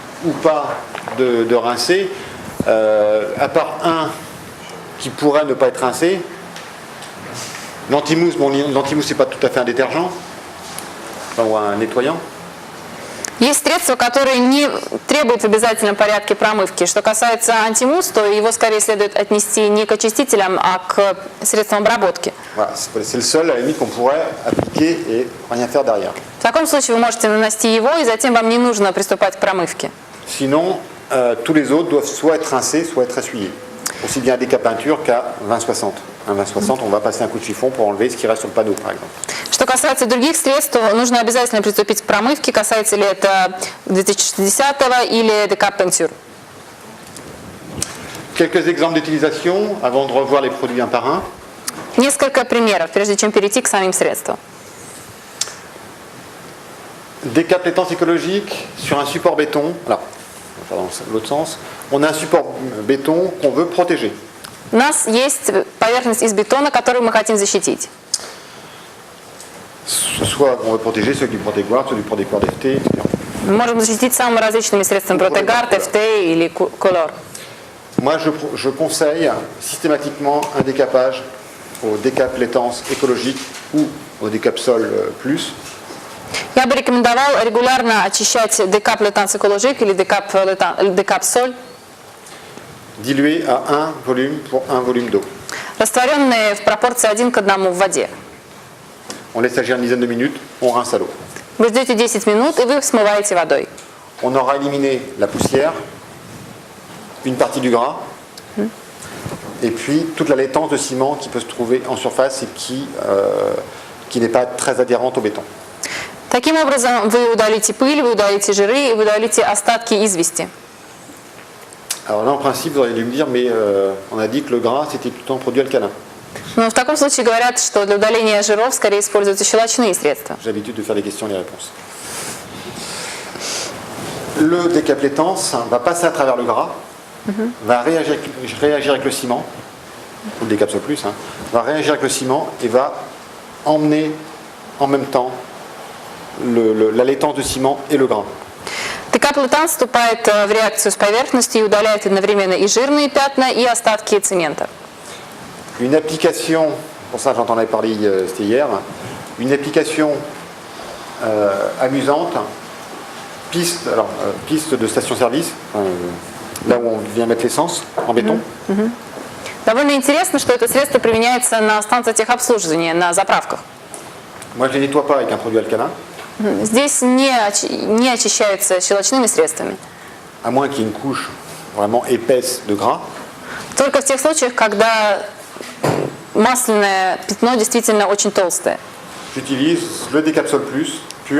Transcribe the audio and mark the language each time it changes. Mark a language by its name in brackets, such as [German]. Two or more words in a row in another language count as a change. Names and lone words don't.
[French] ou pas de rincer, à part un qui pourrait ne pas être rincé, l'antimousse, bon, l'antimousse c'est pas tout à fait un détergent, enfin, ou un nettoyant. [Russian] Есть средства, которые не требуют в обязательном порядке промывки. Что касается антимусс, то его скорее следует отнести не к очистителям, а к средствам обработки. [French] Voilà, c'est le seul à la limite qu'on pourrait appliquer et rien faire derrière. [Russian] В таком случае вы можете нанести его, и затем вам не нужно приступать к промывке. [French] Sinon, tous les autres doivent soit être rincés, soit être essuyés. Aussi bien à décapeinture qu'à 20-60. À 20-60, on va passer un coup de chiffon pour enlever ce qui reste sur le panneau, par exemple. [Russian] Что касается других средств, то нужно обязательно приступить к промывке, касается ли это 2060 или декапентюр. [French] Quelques exemples d'utilisation avant de revoir les produits un par un. [Russian] Несколько примеров, прежде чем перейти к самим средствам. [French] Décaplétance écologique sur un support béton. Alors, dans l'autre sens, on a un support béton qu'on veut protéger. [Russian] У нас есть поверхность из бетона, которую мы хотим защитить. [French] Soit on veut protéger ceux du protégoire, ceux du protégoire FT, etc. [Russian] Мы можем защитить самыми различными средствами протегард, ФТ или колор. [French] Moi, je conseille systématiquement un décapage au décaplétance écologique ou au décapsol plus. [Russian] Я бы рекомендовал регулярно очищать декап-летанс экологик или декап-соль. [French] Dilué à 1 volume pour 1 volume d'eau. [Russian] Растворенные в пропорции 1 к 1 в воде. [French] On laisse agir une dizaine de minutes, on rince à l'eau. [Russian] Вы ждете 10 минут и вы смываете водой. [French] On aura éliminé la poussière, une partie du gras, et puis toute la laitance de ciment qui peut se trouver en surface et qui n'est pas très adhérente au béton. [Russian] Таким образом, вы удалите пыль, вы удалите жиры и вы удалите остатки извести. [French] Alors là, en principe, vous auriez dû me dire, mais on a dit que le gras, c'était plutôt un produit alcalin. [Russian] Но в таком случае говорят, что для удаления жиров скорее используются щелочные средства. [French] J'ai l'habitude de faire les questions et les réponses. Le décaplétance va passer à travers le gras, va réagir avec le ciment, ou le décapsole plus, va réagir avec le ciment et va emmener en même temps la laitance de ciment et le gras. [Russian] Декаплетан вступает в реакцию с поверхностью и удаляет одновременно и жирные пятна, и остатки цемента. [French] Une application, pour ça j'en ai parlé c'était hier, une application amusante, piste de station-service, là où on vient mettre l'essence en béton. [Russian] Довольно интересно, что это средство применяется на станциях техобслуживания, на заправках. [French] Moi je ne les nettoie pas avec un produit alcalin. [Russian] Здесь не очищается щелочными средствами. [French] À moins qu'il y ait une couche vraiment épaisse de gras. [Russian] Только в тех случаях, когда масляное пятно действительно очень толстое. [French] J'utilise le décapsole plus pur.